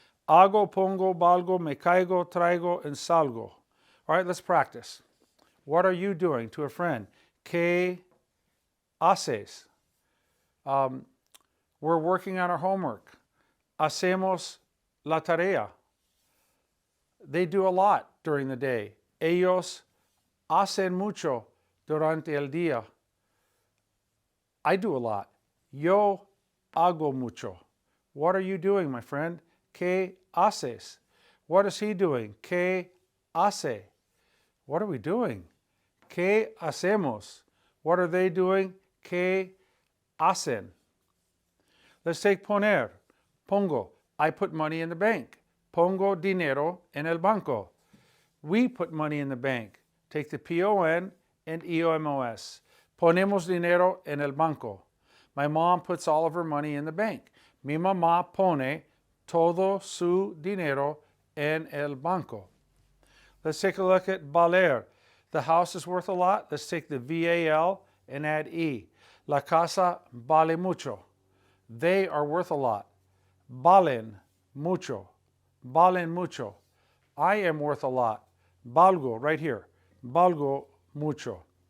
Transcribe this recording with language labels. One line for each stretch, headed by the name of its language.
English: Hago, pongo, valgo, me caigo, traigo, and salgo. All right, let's practice. What are you doing to a friend?
Spanish: ¿Qué haces?
English: We're working on our homework.
Spanish: Hacemos la tarea.
English: They do a lot during the day.
Spanish: Ellos hacen mucho durante el día.
English: I do a lot.
Spanish: Yo hago mucho.
English: What are you doing, my friend?
Spanish: ¿Qué haces?
English: What is he doing?
Spanish: ¿Qué hace?
English: What are we doing?
Spanish: ¿Qué hacemos?
English: What are they doing?
Spanish: ¿Qué hacen?
English: Let's take poner. Pongo. I put money in the bank.
Spanish: Pongo dinero en el banco.
English: We put money in the bank. Take the P-O-N and E-O-M-O-S.
Spanish: Ponemos dinero en el banco.
English: My mom puts all of her money in the bank.
Spanish: Mi mamá pone todo su dinero en el banco.
English: Let's take a look at valer. The house is worth a lot. Let's take the V-A-L and add E.
Spanish: La casa vale mucho.
English: They are worth a lot.
Spanish: Valen mucho. Valen mucho.
English: I am worth a lot. Valgo, right here.
Spanish: Valgo mucho.